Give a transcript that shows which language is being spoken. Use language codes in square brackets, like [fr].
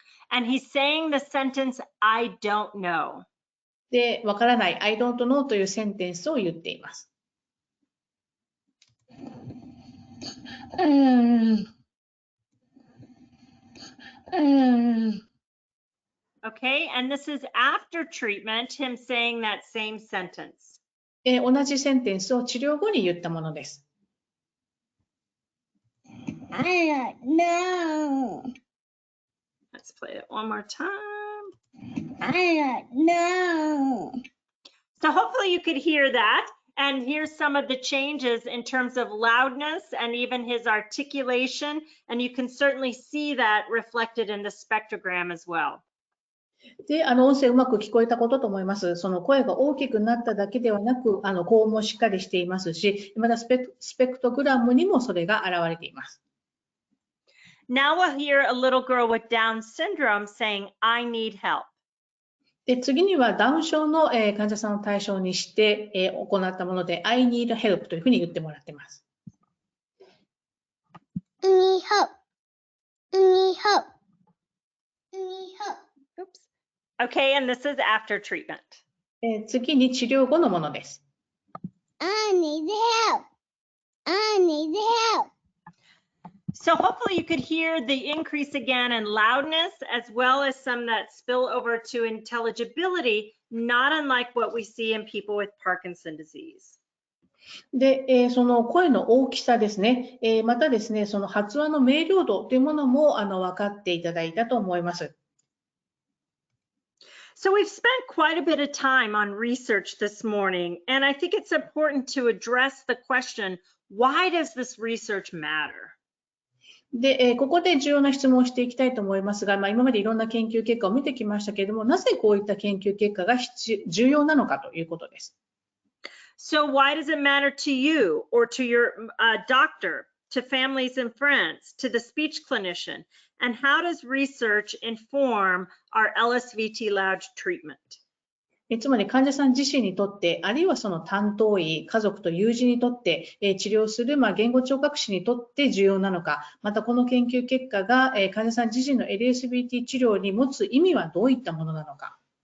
[en] And he's saying the sentence, I don't know. [ja] で、わからない、 [en] I don't know [ja] というセンテンスを言っています。 [en] Okay, and this is after treatment, him saying that same sentence. [ja] 同じセンテンスを治療後に言ったものです。 [en] I don't know. Let's play it one more time. I don't know. So hopefully you could hear that. And here's some of the changes in terms of loudness and even his articulation. And you can certainly see that reflected in the spectrogram as well. [ja] で、音声うまく聞こえたことと思います。その声が大きくなっただけではなく、高音もしっかりしていますし、またスペクトグラムにもそれが現れています。 [en] Now we'll hear a little girl with Down syndrome saying, I need help. [ja] で、次にはダウン症の患者さんを対象にして行ったもので、 [en] I need help [ja] というふうに言ってもらっています。 [en] I need help. I need help. I need help. Oops. Okay, and this is after treatment. [ja] 次に治療後のものです。 [en] I need help. I need help. So hopefully you could hear the increase again in loudness, as well as some that spill over to intelligibility, not unlike what we see in people with Parkinson's disease. [ja] で、その声の大きさですね、またですね、その発話の明瞭度というものも分かっていただいたと思います。 [en] So we've spent quite a bit of time on research this morning, and I think it's important to address the question, why does this research matter? [ja] で、ここで重要な質問をしていきたいと思いますが、今までいろんな研究結果を見てきましたけれども、なぜこういった研究結果が重要なのかということです。 [en] So why does it matter to you or to your doctor, to families and friends, to the speech clinician? And how does research inform our LSVT Loud treatment? [ja] つまり患者さん自身にとって、あるいはその担当医、家族と友人にとって、治療する言語聴覚士にとって重要なのか、またこの研究結果が患者さん自身の LSVT 治療に持つ意味はどういったものなのか。